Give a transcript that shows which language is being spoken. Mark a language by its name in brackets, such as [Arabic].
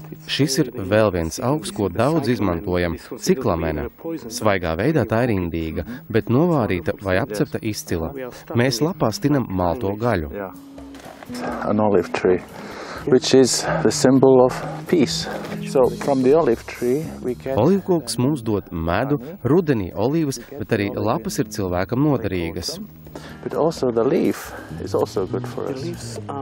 [Latvian] Šis ir vēl viens augs, ko daudz izmantojam – ciklamene. Svaigā veidā tā ir indīga, bet novārīta vai apcepta izcila. Mēs lapā stinam malto gaļu. [English] An olive tree, which is the symbol of peace. So from the olive tree we can... [Latvian] Olīvkoks mums dod medu, rudenī olīvas, bet arī lapas ir cilvēkam noderīgas. [English] But also the leaf is also good for us.